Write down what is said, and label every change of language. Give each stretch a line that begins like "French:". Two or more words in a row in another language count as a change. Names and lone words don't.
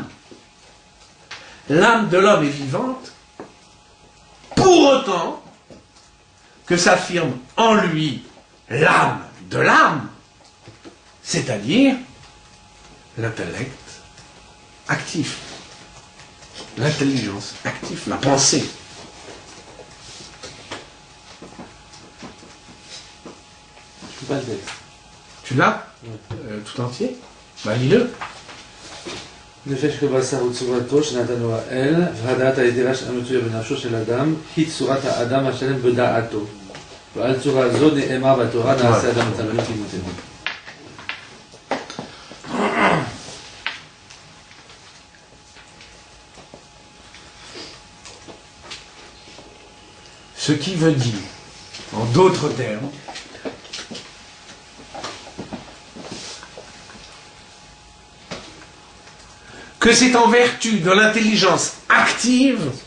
French: L'âme de l'homme est vivante, pour autant que s'affirme en lui l'âme de l'âme, c'est-à-dire l'intellect actif, l'intelligence active, la pensée. Je peux pas le texte. Tu l'as tout entier? Bah lis-le.
Hebrew: נפש כבשר הוא צורתו שנתנו האל, והדעת היתרה המצויה בנפשו של אדם, היא צורת האדם השלם בדעתו. ועל צורה זו נאמר בתורה, נעשה אדם מצלם כמותנו.
French: Ce qui veut dire, en d'autres termes, que c'est en vertu de l'intelligence active,